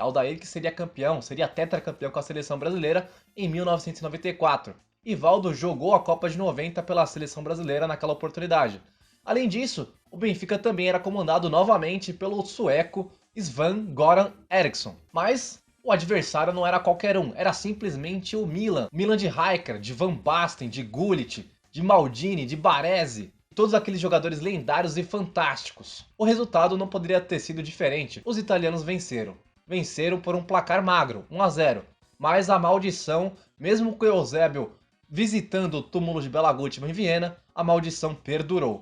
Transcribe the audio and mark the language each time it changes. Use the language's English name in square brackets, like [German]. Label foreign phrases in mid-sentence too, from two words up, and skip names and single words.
[Portuguese] Aldair que seria campeão, seria tetracampeão com a seleção brasileira em 1994. E Valdo jogou a Copa de 90 pela seleção brasileira naquela oportunidade. Além disso, o Benfica também era comandado novamente pelo sueco Sven-Göran Eriksson. Mas o adversário não era qualquer um, era simplesmente o Milan. Milan de Rijkaard, de Van Basten, de Gullit, de Maldini, de Baresi. Todos aqueles jogadores lendários e fantásticos. O resultado não poderia ter sido diferente. Os italianos venceram. Venceram por um placar magro, 1-0. Mas a maldição, mesmo com o Eusébio visitando o túmulo de Bela Gutmann em Viena, a maldição perdurou.